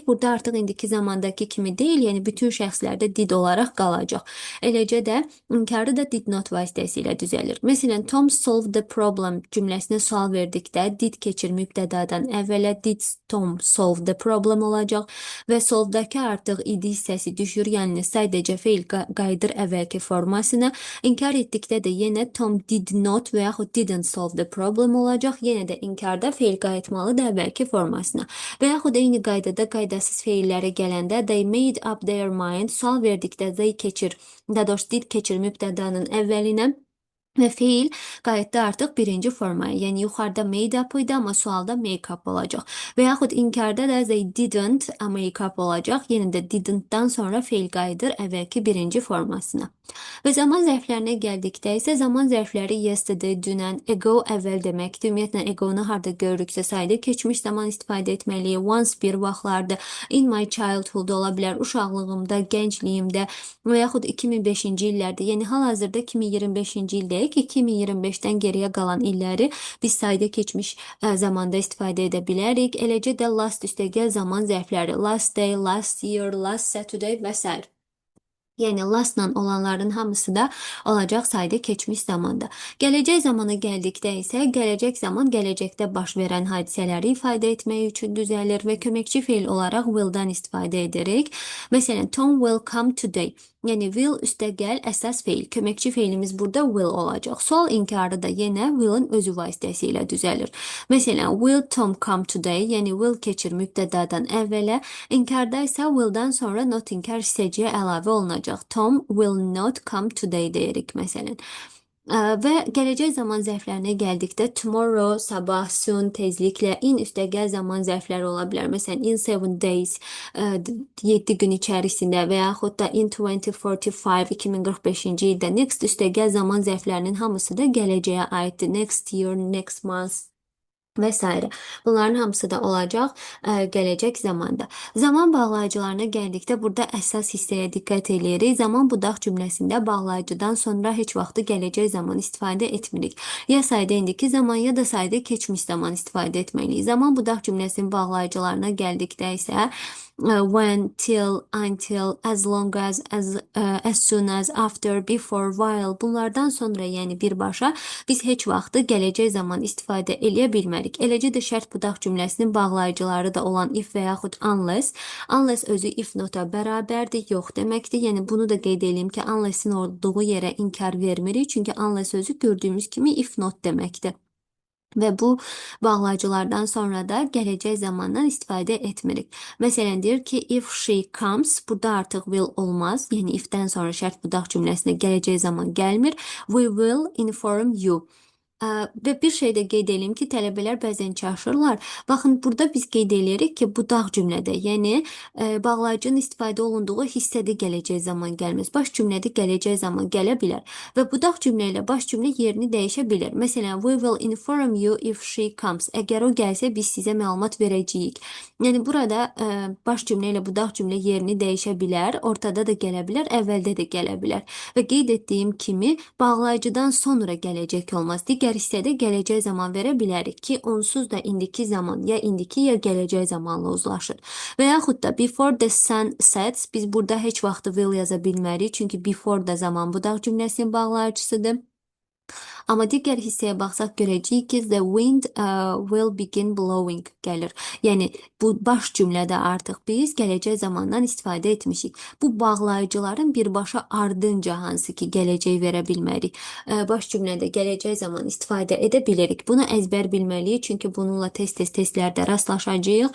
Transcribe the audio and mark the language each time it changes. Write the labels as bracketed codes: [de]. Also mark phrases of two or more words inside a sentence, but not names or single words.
[az] Burada artıq indiki zamandakı kimi deyil, yəni bütün şəxslərdə did olaraq qalacaq. Eləcə də inkarı da [en] did not [az] vasitəsilə düzəlir. Məsələn, [en] Tom solved the problem [az] cümləsinə sual verdikdə did keçir mübtədadan əvvələ, [en] did Tom solve the problem [az] olacaq və solvdakı artıq idi hissəsi düşür, yəni sadəcə feil qayıdır əvvəlki formasına. İnkar etdikdə də yenə [en] Tom did not [az] və yaxud [en] didn't solve the problem [az] olacaq. Yenə də inkarda feil qayıtmalıdır əvvəlki formasına. Və yaxud eyni qaydada qaydasız feillərə gələndə [en] they made up their mind, [az] sual verdikdə they keçir, daha doğrusu did keçir mübtədanın əvvəlinə. Və feil qayıtda artıq birinci formaya, yəni yuxarıda [en] made up [az] idi, amma sualda [en] make up [az] olacaq. Və yaxud inkarda da [en] they didn't make up [az] olacaq. Yenə də didn't-dan sonra feil qayıdır əvvəlki birinci formasına. Və zaman zərflərinə gəldikdə isə zaman zərfləri yesterday, dünən, ago əvvəl deməkdir. Ümumiyyətlə, ago-nu harda görürüksə sayda keçmiş zaman istifadə etməliyik. Once bir vaxtlarda, [en] in my childhood [az] ola bilər, uşaqlığımda, gəncliyimdə və yaxud 2005-ci illərdə, yəni hal-hazırda 2025-ci ildəyik, 2025-dən geriyə qalan illəri biz sayda keçmiş zamanda istifadə edə bilərik. Eləcə də last üstəgəl zaman zərfləri, [en] last day, last year, last Saturday [az] və s. Yəni lastla olanların hamısı da olacaq sayda keçmiş zamanda. Gələcək zamana gəldikdə isə gələcək zaman gələcəkdə baş verən hadisələri ifadə etmək üçün düzəlir və köməkçi feil olaraq will'dan istifadə edirik. [en] Məsələn, Tom will come today. [az] Yəni will üstəgəl əsas feil. Köməkçi feilimiz burada will olacaq. Sual inkarı da yenə will'in özü vasitəsilə düzəlir. Məsələn, [en] will Tom come today? [az] Yəni will keçir mübtədadan əvvələ. İnkarda isə will'dan sonra not inkar hissəciyə əlavə olunacaq. [en] Tom will not come today [az] deyirik məsələn. Və gələcək zaman zərflərinə gəldikdə tomorrow, sabah, soon, tezliklə, in üstəgəl zaman zərfləri ola bilər. Məsələn, [en] in 7 days, [az] 7 gün içərisində və yaxud da in 2045, 2045-ci ildə. Next üstəgəl zaman zərflərinin hamısı da gələcəyə aiddir. [en] Next year, next month [az] və s. Bunların hamısı da olacaq gələcək zamanda. Zaman bağlayıcılarına gəldikdə burada əsas hissəyə diqqət eləyirik. Zaman budaq cümləsində bağlayıcıdan sonra heç vaxtı gələcək zaman istifadə etmirik. Ya sayda indiki zaman ya da sayda keçmiş zaman istifadə etməliyik. Zaman budaq cümləsinin bağlayıcılarına gəldikdə isə [en] when, till, until, as long as soon as, after, before, while [az] bunlardan sonra yəni birbaşa biz heç vaxtı gələcək zaman istifadə eləyə bilmərik. Eləcə də şərt budaq cümləsinin bağlayıcıları da olan if və yaxud unless. Unless özü [en] if nota [az] bərabərdir, yox deməkdir. Yəni bunu da qeyd edeyim ki, unless-in olduğu yerə inkar vermirik. Çünki unless özü gördüyümüz kimi [en] if not [az] deməkdir. Və bu bağlayıcılardan sonra da gələcək zamandan istifadə etmirik. Məsələn, deyir ki, [en] if she comes, [az] burada artıq will olmaz. Yəni, if-dən sonra şərt budaq cümləsinə gələcək zaman gəlmir. [en] We will inform you. [az] Və bir şey də qeyd edelim ki, tələbələr bəzən çaşırlar. Baxın, burada biz qeyd edirik ki, budaq cümlədə, yəni bağlayıcının istifadə olunduğu hissədə gələcək zaman gəlməz. Baş cümlədə gələcək zaman gələ bilər. Və budaq cümlə ilə baş cümlə yerini dəyişə bilər. Məsələn, [en] we will inform you if she comes. [az] Əgər o gəlsə, biz sizə məlumat verəcəyik. Yəni, burada baş cümlə ilə budaq cümlə yerini dəyişə bilər, ortada da gələ bilər, əvvəldə də gələ bilər. Və qeyd etdiyim kimi, bağlayıcıdan sonra gələcək olmaz. Digər hissədə gələcək zaman verə bilərik ki, onsuz da indiki zaman ya indiki ya gələcək zamanla uzlaşır. Və yaxud da before the sun sets, biz burada heç vaxtı will yaza bilmərik, çünki before da zaman budaq cümləsinin bağlayıcısıdır. Amma digər hissəyə baxsaq görəcəyik ki, [en] the wind will begin blowing gəlir. [az] Yəni, bu baş cümlədə artıq biz gələcək zamandan istifadə etmişik. Bu bağlayıcıların birbaşa ardınca hansı ki, gələcək verə bilmərik. Baş cümlədə gələcək zaman istifadə edə bilirik. Bunu əzbər bilməliyik, çünki bununla tez-tez testlərdə rastlaşacağıq.